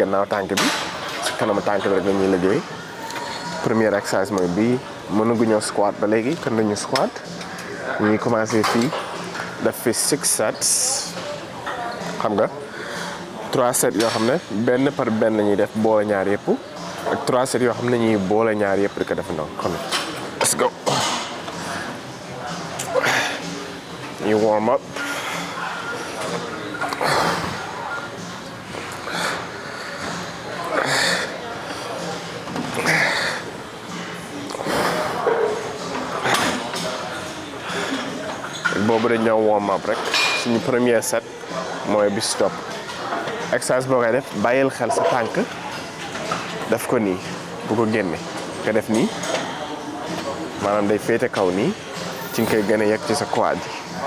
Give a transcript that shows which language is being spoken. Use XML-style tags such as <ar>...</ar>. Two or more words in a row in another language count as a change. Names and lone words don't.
<wo>gannaaw tànk bi si kanamu tànk bi rek la ñuy liggéey première exercice mooy bii mënaguñoo squat ba léegi kon dañu squat ñuy commencé fii def fi 6 sets xam nga 3 sets yoo xam ne benn par benn la ñuy def boole ñaar yëpp ak 3 sets yoo xam ne ñuy boole ñaar yëpp di ko def ndaw xam nga</wo> <en>let's go</en> <wo>ñu</wo> <en>warm up</en> <wo>boobu dañ ñëw</wo> <en>warm up</en> <wo>rek suñu premier set mooy bi stop exercice boo koy def bàyyil xel sa tànk def ko nii bu ko génne nga def nii maanaam day féete kaw nii ci nga koy gën a yegg ci sa quad yi</wo>